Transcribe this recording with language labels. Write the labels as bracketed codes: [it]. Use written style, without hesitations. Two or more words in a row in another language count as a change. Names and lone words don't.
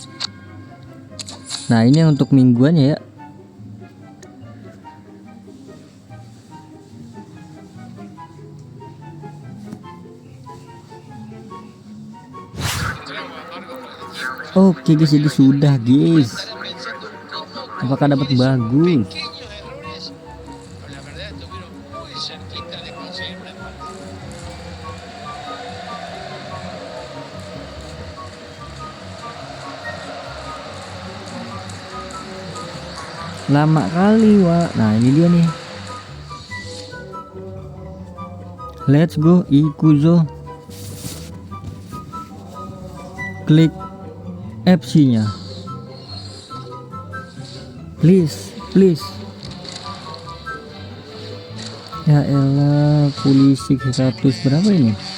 [id] Nah, ini untuk mingguannya ya. Oke guys, jadi sudah guys. [es] Estarán pensando cómo [id] Apakah dapat bagus? [es] pequeños errores, pero la verdad estuvieron muy cerquita de conseguir un empate. [id] Lama kali, Wak. Nah, ini dia nih. [en] Let's go Ikuzo. [id] Klik FC-nya. Please. Ya elah, polisi 100 berapa ini?